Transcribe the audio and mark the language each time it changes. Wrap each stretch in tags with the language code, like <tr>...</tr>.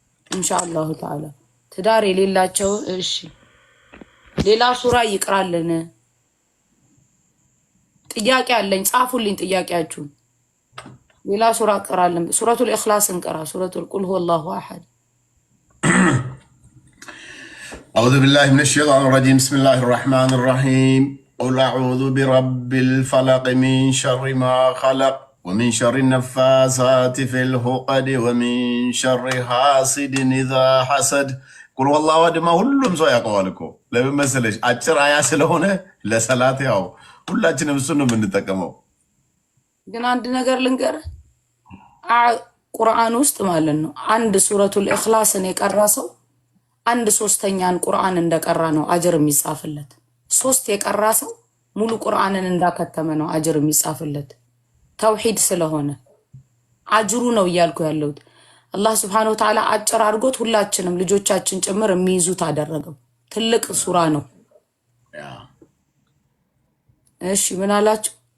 <am>ኢንሻአላሁ ተዓላ ትዳር የሌላቸው እሺ ሌላ ሱራ ይቅራልን? ጥያቄ አለኝ፣ ጻፉልኝ ጥያቄያችሁን። ሌላ ሱራ ቀራለን። ሱረቱል ኢኽላስ እንቀራ፣ ሱረቱል ቁል ሁወላሁ አሐድ።</am> <ar>أعوذ بالله من الشيطان الرجيم بسم الله الرحمن الرحيم قل أعوذ برب الفلق من شر ما خلق ومن شر النفاثات في العقد ومن شر حاسد إذا حسد قل والله أحد ما</ar> <am>ሁሉም ሰው ያውቀዋል እኮ ለምን መሰለሽ? አጭር አያ ስለሆነ ለሰላት ያው ሁላችንም እሱን ነው የምንጠቀመው። ግን አንድ ነገር ልንገርህ፣ ቁርአን ውስጥ ማለት ነው አንድ ሱረቱል ኢኽላስን የቀራ ሰው 1/3 ቁርአን እንደቀራ ነው አጅር የሚጻፍለት። 3 የቀራ ሰው ሙሉ ቁርአንን እንዳከተመ ነው አጅር የሚጻፍለት። ተውሂድ ስለሆነ አጅሩ ነው እያልኩ ያለሁት። አላህ ሱብሓነሁ ወተዓላ አጭር አድርጎት ሁላችንም ልጆቻችን ጭምር የሚይዙት አደረገው። ትልቅ ሱራ ነው። እሺ ምን አላችሁ?</am>